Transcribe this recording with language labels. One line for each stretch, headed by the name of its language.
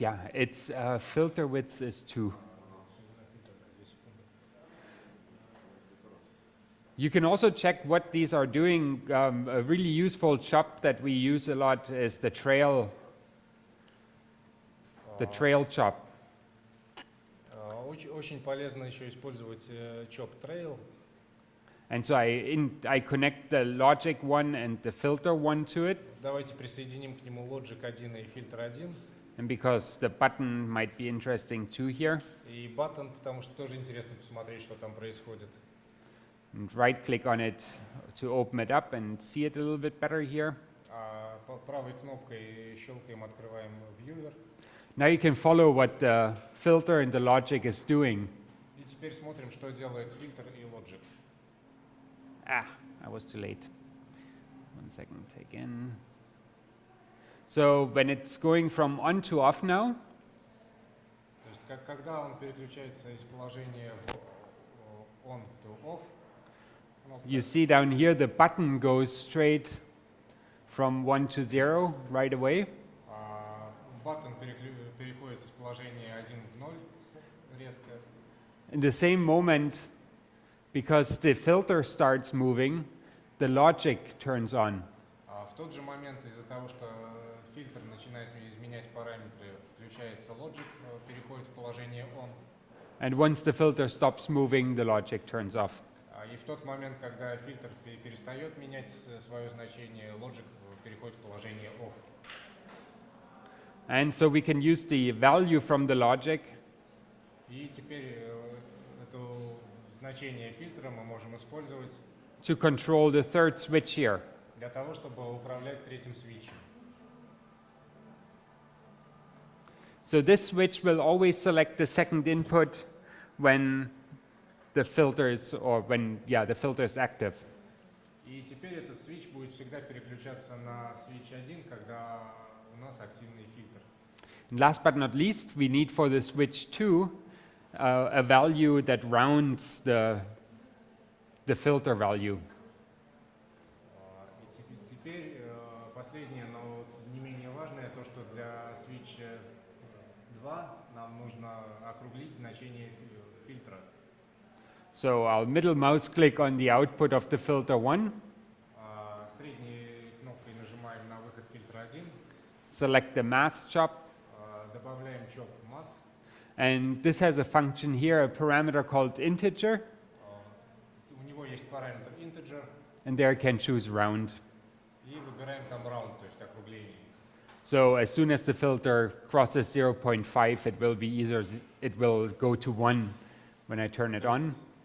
English: Yeah, it's filter width is 2. You can also check what these are doing. A really useful chop that we use a lot is the trail chop.
Russian: Очень полезно еще использовать chop trail.
English: And so I connect the logic one and the filter one to it.
Russian: Давайте присоединим к нему logic 1 и фильтр 1.
English: And because the button might be interesting too here.
Russian: И button, потому что тоже интересно посмотреть, что там происходит.
English: And right click on it to open it up and see it a little bit better here.
Russian: Правой кнопкой щелкаем, открываем viewer.
English: Now you can follow what the filter and the logic is doing.
Russian: И теперь смотрим, что делает фильтр и logic.
English: I was too late. 1 second again. So when it's going from on to off now,
Russian: То есть когда он переключается из положения on to off,
English: you see down here the button goes straight from 1 to 0 right away.
Russian: Button переходит из положения 1 в 0 резко.
English: In the same moment, because the filter starts moving, the logic turns on.
Russian: В тот же момент из-за того, что фильтр начинает изменять параметры, включается logic, переходит в положение on.
English: And once the filter stops moving, the logic turns off.
Russian: И в тот момент, когда фильтр перестает менять свое значение, logic переходит в положение off.
English: And so we can use the value from the logic
Russian: И теперь это значение фильтра мы можем использовать
English: to control the third switch here.
Russian: для того, чтобы управлять третьим свитчем.
English: So this switch will always select the second input when the filters or when the filter is active.
Russian: И теперь этот switch будет всегда переключаться на switch 1, когда у нас активный фильтр.
English: And last but not least, we need for the switch 2 a value that rounds the filter value.
Russian: И теперь последнее, но не менее важное, то, что для switch 2 нам нужно округлить значение фильтра.
English: So I'll middle mouse click on the output of the filter 1,
Russian: Средней кнопкой нажимаем на выход фильтра 1,
English: select the math chop,
Russian: добавляем chop mat.
English: and this has a function here, a parameter called integer,
Russian: У него есть параметр integer,
English: and there I can choose round.
Russian: и выбираем там round, то есть округление.
English: So as soon as the filter crosses 0.5, it will go to 1 when I turn it on.